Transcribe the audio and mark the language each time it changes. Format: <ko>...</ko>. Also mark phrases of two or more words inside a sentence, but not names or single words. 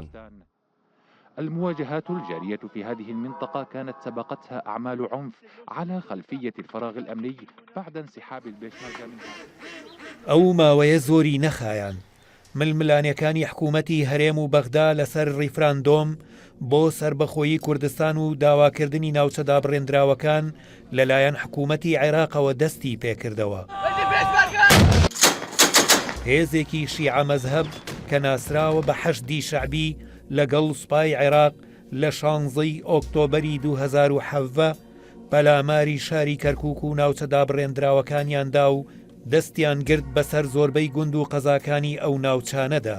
<ar>المواجهات الجارية في هذه المنطقة كانت سبقتها أعمال عنف على خلفية الفراغ الأمني بعد انسحاب البيشمركة منها.</ar> <ckb>ئەو ماوەیە زۆری نەخایان. ململانیەکانی حکوومەتی هەرێم و بەغدا لەسەر ڕیفراندۆم بۆ سربەخۆیی کوردستان و داواکردنی ناوچەدا بڕێنراوەکان لەلایەن حکوومەتی عێراقەوە دەستی پێکردەوە. هێزێکی شیعە مەزهەب کە ناسراوە بە حەشدی شەعبی لەگەڵ سوپای عێراق لە 16 ئۆکتۆبەری 2017 بەلاماری شاری کەرکووک و ناوچەدا بڕێنراوەکانیاندا و دەستیان گرت بەسەر زۆربەی گوند و قەزاکانی ئەو ناوچانەدا.</ckb>